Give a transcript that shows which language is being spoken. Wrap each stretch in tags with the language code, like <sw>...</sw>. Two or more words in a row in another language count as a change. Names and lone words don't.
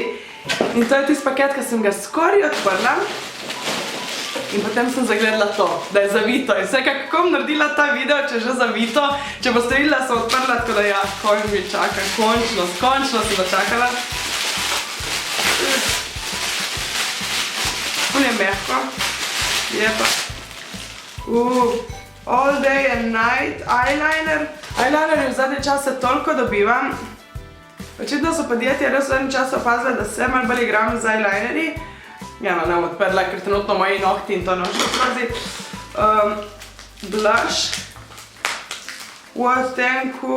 <sl>In to je tisti paket, ki sem ga skoraj odprla. In potem sem zagledala to, da je zavito. In vse, kako bom naredila ta video, če je že zavito, če boste videla, sem odprla, tako da ja, konj mi čaka, končno sem začakala. Ful je mehko. Je pa. All Day and Night eyeliner. Eyelinerji v zadnje čase toliko dobivam. Očitno so podjetja res v zadnje čase opazila, da se malo bolj igram z eyelinerji. Ja, no, ne bom odprla, ker trenutno moji nohti in to nošlo skozi. Blush. V odtenku.</sl>